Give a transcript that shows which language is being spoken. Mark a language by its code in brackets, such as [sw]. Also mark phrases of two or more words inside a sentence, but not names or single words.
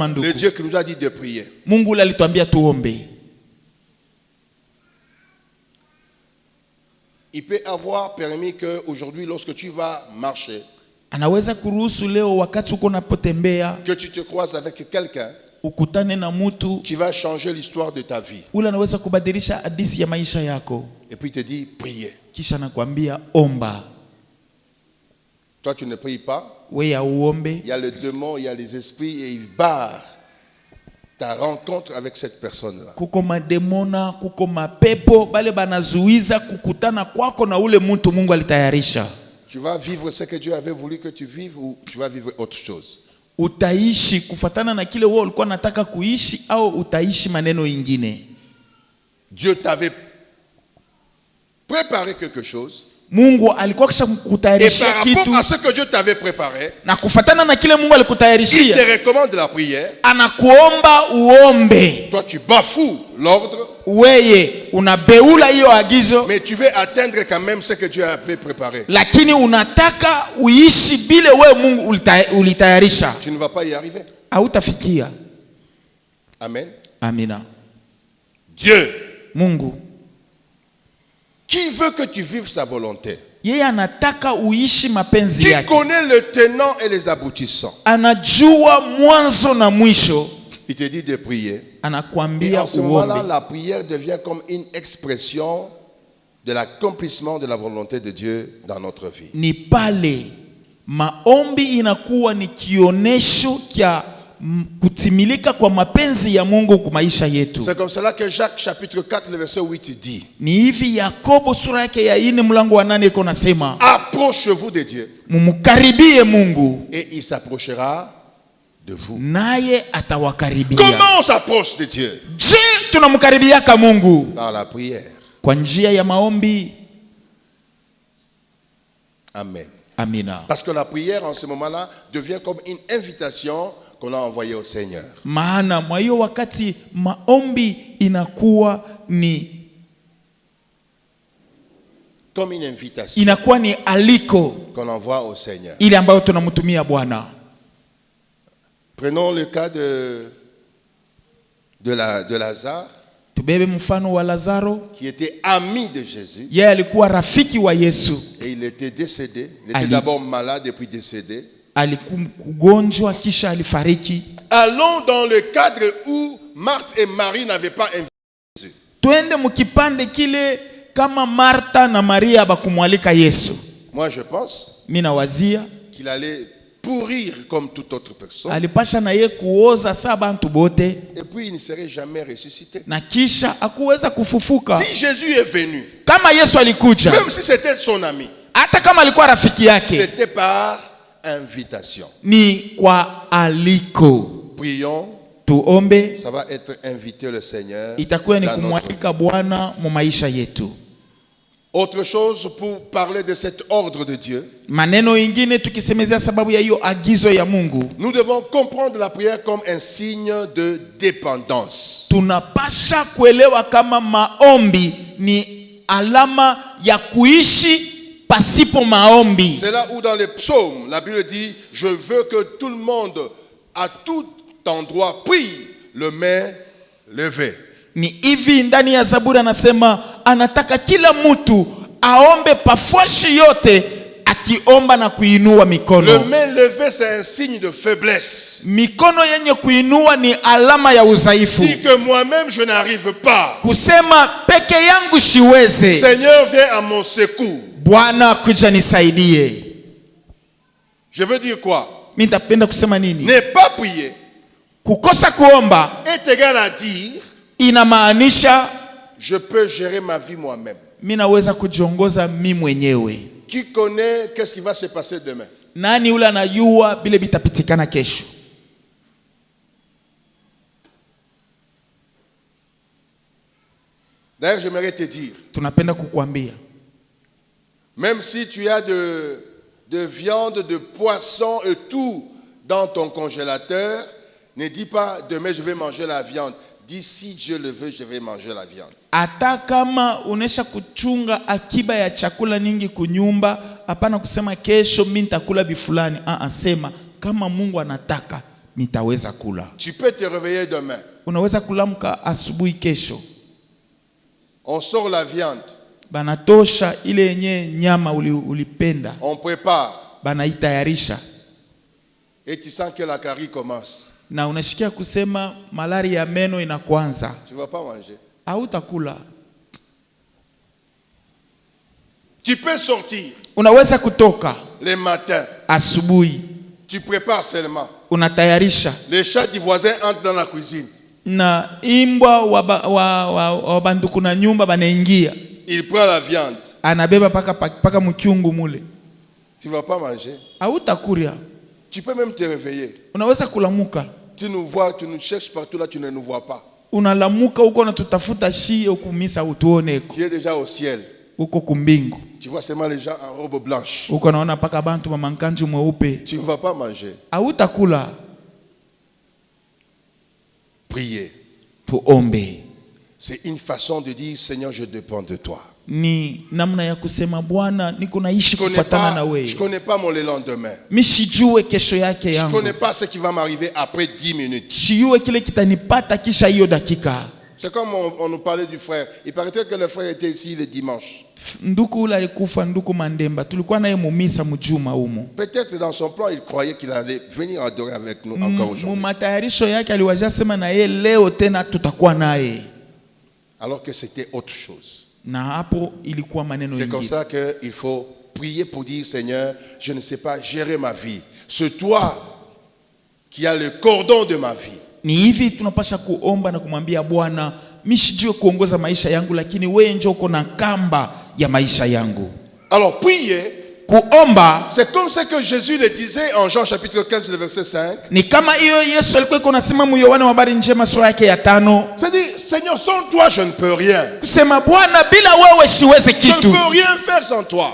[fr] le [sw] ndugu, [fr] Dieu qui nous a dit de prier, [sw] Mungu ule alituambia tuombe. [fr] il peut avoir permis que aujourd'hui, lorsque tu vas marcher, [sw] Anaweza kuruhusu leo wakati uko napotembea [fr] que tu te croises avec quelqu'un [sw] ukutane na mtu [fr] qui va changer l'histoire de ta vie. [sw] ule anaweza kubadilisha hadithi ya maisha yako, [fr] Et puis il te dit, priez. [sw] kisha nakwambia omba. [fr] Toi, tu ne pries pas. [sw] We ya uombe, [fr] Il y a le démon, il y a les esprits et il barre ta rencontre avec cette personne-là. [sw] kuko mademona, kuko mapepo bale banazuiza kukutana kwako na ule mtu Mungu alitayarisha. [fr] Tu vas vivre ce que Dieu avait voulu que tu vives ou tu vas vivre autre chose. [sw] Utaishi kufatana na kile wewe ulikuwa nataka kuishi au utaishi maneno ingine. [fr] Dieu t'avait préparé quelque chose. [sw] Mungu alikuwa kisha [fr] Et [sw] kukutayarishia [fr] par [sw] kitu, [fr] rapport à ce que Dieu t'avait préparé, [sw] na kufatana na kile Mungu [fr] il te [sw] alikutayarishia [fr] recommande la prière. [sw] anakuomba uombe. [fr] Toi, tu bafoues l'ordre, [sw] Weye unabeula hiyo agizo, [fr] mais tu veux atteindre quand même ce que Dieu avait préparé. [sw] lakini unataka uishi bile wewe Mungu ulitayarisha. [fr] Tu ne vas pas y arriver. [sw] Hautafikia. [fr] Amen. [sw] Amina. [fr] Dieu, [sw] Mungu [fr] qui veut que tu vives sa volonté, [sw] yeye anataka uishi mapenzi [fr] qui [sw] yake, [fr] connaît le tenant et les aboutissants, [sw] anajua mwanzo na mwisho, [fr] il te dit de prier. Et [sw] anakuambia [fr] en ce moment-là, [sw] uombe. [fr] la prière devient comme une expression de l'accomplissement de la volonté de Dieu dans notre vie. [sw] Ni pale maombi inakuwa ni kionesho kya kutimilika kwa mapenzi ya Mungu kwa maisha yetu. [fr] C'est comme cela que Jacques chapitre 4 le verset 8 dit. [sw] Ni hivi Yakobo sura yake ya 4 mlango wa 8 iko nasema, [fr] approchez-vous de Dieu [sw] mumkaribie Mungu [fr] et il s'approchera de vous. [sw] naye atawakaribia. [fr] Comment on s'approche de Dieu? [sw] Je, tunamkaribiaka Mungu [fr] Dans la prière. [sw] kwa njia ya maombi. [fr] Amen. [sw] Amina. [fr] Parce que la prière en ce moment-là devient comme une invitation qu'on a envoyée au Seigneur. [sw] Maana mwa hiyo wakati maombi inakuwa ni [fr] Comme une invitation [sw] inakuwa ni aliko [fr] qu'on envoie au Seigneur. [sw] ile ambayo tunamtumia Bwana. [fr] Prenons le cas de Lazare, [sw] Tubebe mfano wa Lazaro. [fr] qui était ami de Jésus. [sw] Yeye alikuwa rafiki wa Yesu. [fr] Et il était décédé. Il était d'abord malade et puis décédé. [sw] Alikuwa kugonjwa kisha alifariki. [fr] Allons dans le cadre où Marthe et Marie n'avaient pas invité Jésus. [sw] Twende mukipande kile kama Martha na Maria bakumwalika Yesu. [fr] Moi je pense [sw] Mina wazia [fr] qu'il allait pourrir comme toute autre personne. [sw] alipasha na ye kuoza saa bantu bote, [fr] Et puis il ne serait jamais ressuscité. [sw] na kisha akuweza kufufuka. [fr] Si Jésus est venu, [sw] Kama Yesu alikuja, [fr] même si c'était son ami, [sw] hata kama alikuwa rafiki yake, [fr] c'était par invitation. [sw] ni kwa aliko. [fr] Prions, [sw] Tuombe, [fr] ça va être inviter le Seigneur [sw] itakuwa ni [fr] dans notre vie. [sw] kumwalika Bwana mu maisha yetu. [fr] Autre chose pour parler de cet ordre de Dieu, [sw] Maneno ingine tukisemezea sababu ya hiyo agizo ya Mungu, [fr] nous devons comprendre la prière comme un signe de dépendance. [sw] tunapasha kuelewa kama maombi ni alama ya kuishi pasipo maombi. [fr] C'est là où dans les psaumes, la Bible dit, je veux que tout le monde, à tout endroit, prie le main levée. [sw] Ni hivi ndani ya Zaburi anasema anataka kila mtu aombe pafuashi yote akiomba na kuinua mikono. [fr] Le main levée, c'est un signe de faiblesse. [sw] Mikono yenye kuinua ni alama ya udhaifu. [fr] Dit que moi-même je n'arrive pas. [sw] Kusema peke yangu siweze. [fr] Seigneur, viens à mon secours. [sw] Bwana kuja nisaidie. [fr] Je veux dire quoi? [sw] Mimi nitapenda kusema nini? [fr] Ne pas prier [sw] Kukosa kuomba [fr] est égal à dire, [sw] inamaanisha [fr] je peux gérer ma vie moi-même. [sw] mimi naweza kujiongoza mimi mwenyewe. [fr] Qui connaît qu'est-ce qui va se passer demain? [sw] Nani ule anajua bile bitapitikana kesho? [fr] D'ailleurs, j'aimerais te dire, [sw] Tunapenda kukuambia, [fr] même si tu as de viande, de poisson et tout dans ton congélateur, ne dis pas demain je vais manger la viande. Dis si Dieu le veut, je vais manger la viande. [sw] hata kama unesha kuchunga akiba ya chakula nyingi kunyumba, hapana kusema kesho mimi nitakula bifulani. Sema kama Mungu anataka nitaweza kula. [fr] Tu peux te réveiller demain. [sw] Unaweza kulamka asubuhi kesho, [fr] On sort la viande, [sw] banatosha ile yenye nyama ulipenda, [fr] on prépare [sw] banaitayarisha, [fr] et tu sens que la carie commence. [sw] na unashikia kusema malari ya meno inakuanza, [fr] Tu ne vas pas manger. [sw] hautakula. [fr] Tu peux sortir [sw] Unaweza kutoka [fr] les matins. [sw] asubuhi, [fr] Tu prépares seulement. [sw] unatayarisha, [fr] Les chats du voisin entrent dans la cuisine. [sw] na imbwa wa banduku na nyumba banaingia, [fr] Il prend la viande. [sw] anabeba paka mkiungu mule, [fr] Tu ne vas pas manger. [sw] hautakuria. [fr] Tu peux même te réveiller. [sw] Unaweza kulamuka, [fr] Tu nous vois, tu nous cherches partout là, tu ne nous vois pas. [sw] unalamuka huko na tutafuta shie ukumisa utuoneko, [fr] Tu es déjà au ciel. [sw] huko kumbingu [fr] Tu vois seulement les gens en robe blanche. [sw] huko, naona paka bantu mamankanju mweupe, [fr] Tu ne vas pas manger. [sw] hautakula. [fr] Prier. [sw] Tuombe [fr] C'est une façon de dire, Seigneur, je dépends de toi. [sw] ni namna ya kusema Bwana, niko naishi kufuatana na [fr] Je [sw] wewe, [fr] connais pas mon lendemain. [sw] mimi sijue kesho yake [fr] Je ne [sw] yangu, [fr] connais pas ce qui va m'arriver après 10 minutes. [sw] sijue kile kitanipata kisha hiyo dakika. [fr] C'est comme on nous parlait du frère. Il paraîtrait que le frère était ici le dimanche. [sw] Nduku ule alikufa, nduku Mandemba, tulikuwa naye mumisa mjuma humo. [fr] Peut-être dans son plan, il croyait qu'il allait venir adorer avec nous encore aujourd'hui. [sw] Matayarisho yake aliwazia sema na yeye leo tena tutakuwa naye, [fr] Alors que c'était autre chose. [sw] Na hapo ilikuwa maneno [fr] C'est comme [sw] ingine. [fr] ça qu'il faut prier pour dire, Seigneur, je ne sais pas gérer ma vie. C'est toi qui as le cordon de ma vie. [sw] Ni hivi tunapasha kuomba na kumwambia Bwana, mimi sijui kuongoza maisha yangu, lakini wewe njoo uko na kamba ya maisha yangu. [fr] Alors prier, [sw] Kuomba [fr] c'est comme ce que Jésus le disait en Jean chapitre 15, le verset 5. [sw] ni kama hiyo Yesu alikuwa iko nasema mu Yohana wa habari njema sura yake ya 5. [fr] C'est-à-dire, Seigneur, sans toi, je ne peux rien. [sw] Kusema Bwana, bila wewe siweze [fr] Je ne [sw] kitu. [fr] peux rien faire sans toi.